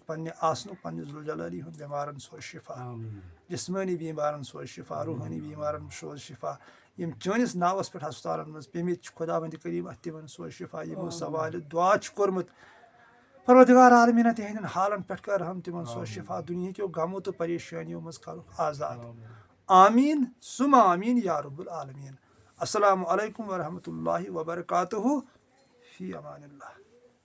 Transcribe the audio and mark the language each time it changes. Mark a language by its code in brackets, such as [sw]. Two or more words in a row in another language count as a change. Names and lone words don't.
[ks] پننہِ آسنُک پننہِ ذوالجلالی ہُنٛد بٮ۪مارن سوز شِفا جسمٲنی بیمارن سوز شِفا روحٲنی بیمارن سوز شِفا یِم چٲنِس ناوس پٮ۪ٹھ ہسپتالن منٛز پیٚمٕتۍ چھِ خۄداوندِ کریٖم اَتھ تِمن سوز شِفا یِمو سوالہِ دُعا چھُ کوٚرمُت پروردگار عالمیٖنہ تِہنٛدٮ۪ن حالن پٮ۪ٹھ کر رحم تِمن سوز شِفا دُنہِکیو غمو تہٕ پریشٲنیو منٛز کَرُکھ آزاد [ar] آمين ثم آمين يا رب العالمين. السلام عليكم ورحمة الله وبركاته. في أمان الله.